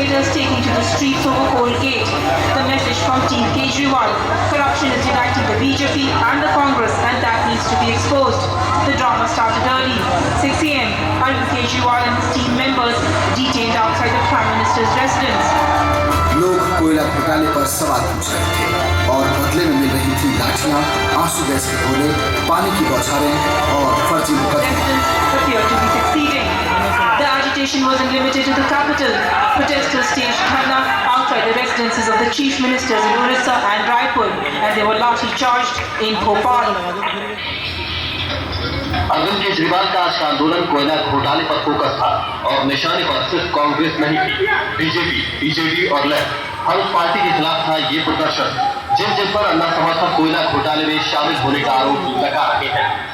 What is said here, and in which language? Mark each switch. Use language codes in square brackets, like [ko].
[en] Taking to the streets over Colgate. The message from Team Kejriwal: corruption is uniting the BJP and the Congress, and that needs to be exposed. The drama started early. 6 a.m. Arvind Kejriwal and his team members detained outside the Prime Minister's residence. [hi] लोग कोयला घोटाले पर सवाल पूछ रहे थे और बदले में मिल रही थी लाठियां, आंसू गैस के गोले, पानी की बौछारें और फर्जी मुकदमे। [en] Residents appear to be succeeding. The agitation wasn't limited to the capital. Protesters staged dharna outside the residences of the chief ministers in Orissa and Raipur, and they were lathi charged in Bhopal. [hi] Arvind Kejriwal का आज का आंदोलन कोयला घोटाले पर focus था और निशाने पर सिर्फ कांग्रेस नहीं थी, बीजेपी, बीजेडी और लेफ्ट हर उस पार्टी के खिलाफ था ये प्रदर्शन जिन जिन पर अन्ना समर्थक कोयला घोटाले में शामिल होने का आरोप लगा रहे हैं।